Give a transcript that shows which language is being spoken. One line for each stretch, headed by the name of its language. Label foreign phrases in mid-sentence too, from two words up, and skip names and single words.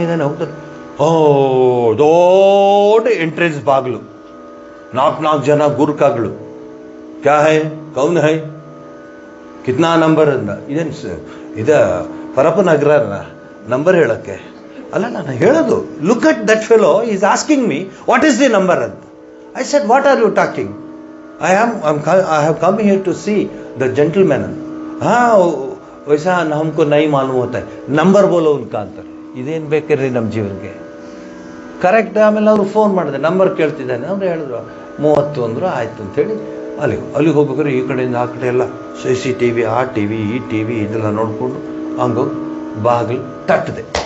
Kannada: ಓ ದೊಡ್ಡ ಎಂಟ್ರೆನ್ಸ್ ಬಾಗಿಲು, 4 ಜನ ಗುರ್ಕಾಗಳು.
Hindi: क्या है, कौन है, कितना नंबर ಅಂದ.
Kannada: ಇದ ಪರಪನಗರ ನಂಬರ್ ಹೇಳಕ್ಕೆ ಅಲ್ಲ, ನಾನು ಹೇಳೋದು,
English: look at that fellow is asking me what is the number ಅಂತ. I said, what are you talking? I have come here to see the gentleman.
Hindi: हाँ वैसा हमको नहीं मालूम होता है, नंबर बोलो उनका ಅಂತಾರೆ.
Kannada: ಇದೇನು ಬೇಕಿರ್ರಿ ನಮ್ಮ ಜೀವನಕ್ಕೆ? ಕರೆಕ್ಟ್. ಆಮೇಲೆ ಅವರು ಫೋನ್ ಮಾಡಿದೆ, ನಂಬರ್ ಕೇಳ್ತಿದ್ದಾನೆ. ಅವ್ರು ಹೇಳಿದ್ರು 30 ಅಂದರು. ಆಯಿತು ಅಂಥೇಳಿ ಅಲ್ಲಿಗೆ ಹೋಗ್ಬೇಕಾದ್ರೆ ಈ ಕಡೆಯಿಂದ ಆ ಕಡೆ ಎಲ್ಲ CCTV, ಆ TV, ಈ TV ಇದೆಲ್ಲ ನೋಡಿಕೊಂಡು ಹಂಗೋಗಿ ಬಾಗಿಲು ತಟ್ಟದೆ.